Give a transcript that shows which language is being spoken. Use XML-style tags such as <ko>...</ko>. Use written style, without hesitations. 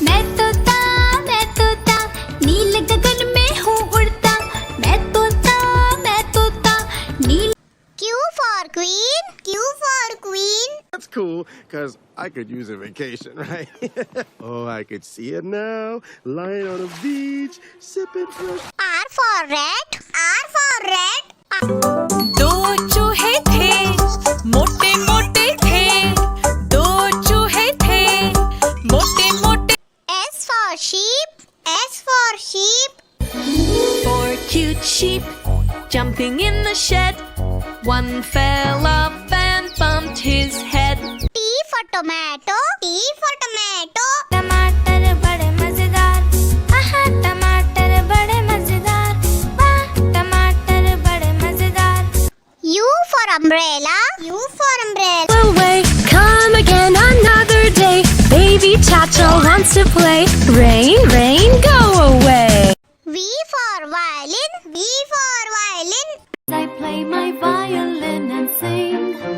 <hi>मैं तोता नील गगन में हूँ उड़ता, मैं तोता नील.</hi> <en>Q for queen. Q for queen. That's cool, because I could use a vacation, right? Oh, I could see it now. Lying on a beach, sipping fresh. R for rat. R for rat.</en> <hi>दो चूहे थे, मोटे मोटे थे. दो चूहे थे, मोटे मोटे.</hi> <en>S for sheep. S for sheep. 4 cute sheep jumping in the shed. One fell off and bumped his head. T for tomato. T for tomato.</en> <hi>टमाटर बड़े मजेदार, आहा टमाटर बड़े मजेदार, वाह टमाटर बड़े मजेदार.</hi> <en>U for umbrella. U for umbrella. Away, come again another day. Baby Chacha wants to play. Rain, rain, go away. V for violin. V for violin. I play my violin and sing.</en>